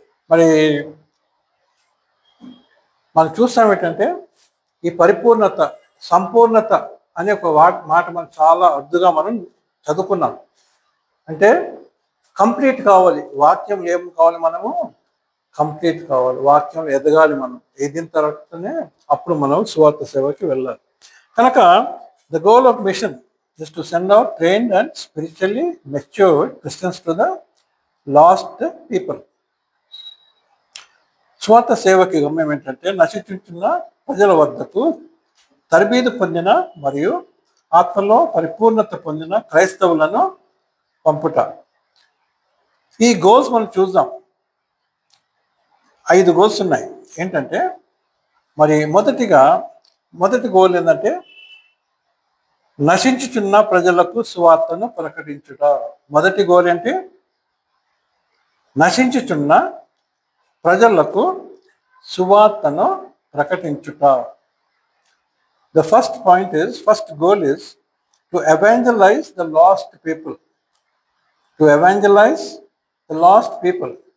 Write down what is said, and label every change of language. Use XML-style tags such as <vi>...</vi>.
<te>మరి మనం చూస్తాం ఏంటంటే ఈ పరిపూర్ణత, సంపూర్ణత అనే ఒక మాట మనం చాలా అద్దుగా మనం చదువుకున్నాం. అంటే కంప్లీట్ కావాలి, వాక్యం ఏం కావాలి? మనము కంప్లీట్ కావాలి, వాక్యం ఎదగాలి. మనం ఎదిగిన తర్వాతనే అప్పుడు మనం సువార్త సేవకి వెళ్ళాలి. కనుక</te> <en>The goal of mission is to send out trained and spiritually matured Christians to the lost people.</en> <te>స్వార్థ సేవకి గమ్యం ఏంటంటే నశించుతున్న ప్రజల వద్దకు తర్బీదు పొందిన మరియు ఆత్మలో పరిపూర్ణత పొందిన క్రైస్తవులను పంపుట. ఈ గోల్స్ మనం చూద్దాం. 5 గోల్స్ ఉన్నాయి. ఏంటంటే మరి మొదటి గోల్ ఏంటంటే నశించుచున్న ప్రజలకు సువార్తను ప్రకటించుట. మొదటి గోల్ ఏంటి? నశించుచున్న ప్రజలకు సువార్తను ప్రకటించుట.</te> <en>The first goal is to evangelize the lost people. To evangelize the lost people.</en>